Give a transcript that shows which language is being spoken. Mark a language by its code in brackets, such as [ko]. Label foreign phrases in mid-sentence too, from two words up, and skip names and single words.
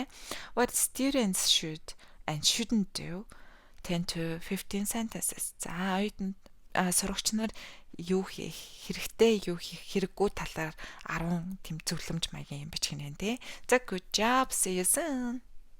[en] What students should and shouldn't do 10 to 15 sentences. [mn] За оюутан сурагч нар юу хийх хэрэгтэй, юу хийх хэрэггүй талаар 10 тийм зөвлөмж маягийн юм бичих нь те. [en] За good job. See you soon.